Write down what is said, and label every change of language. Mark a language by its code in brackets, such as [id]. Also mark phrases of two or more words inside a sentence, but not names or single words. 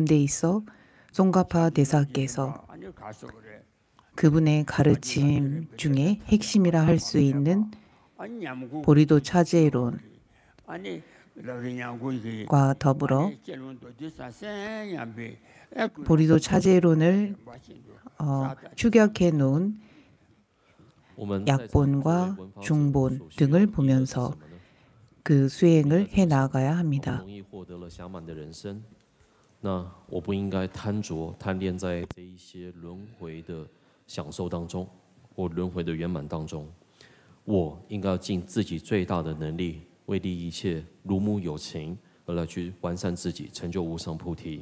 [ko] 데 있어 송가파 대사께서 그분의 가르침 중에 핵심이라 할 수 있는 보리도 차제론 더불어 보리도 차제론을 추격해 놓은 [zh] 我们 [ko] 약본과 중본 등을 보면서 그 수행을 해 나가야 합니다. [zh] 容易获得了暇满的人生，那我不应该贪着贪恋在这一些轮回的享受当中，或轮回的圆满当中。我应该要尽自己最大的能力，为利一切如母有情，而来去完善自己，成就无上菩提。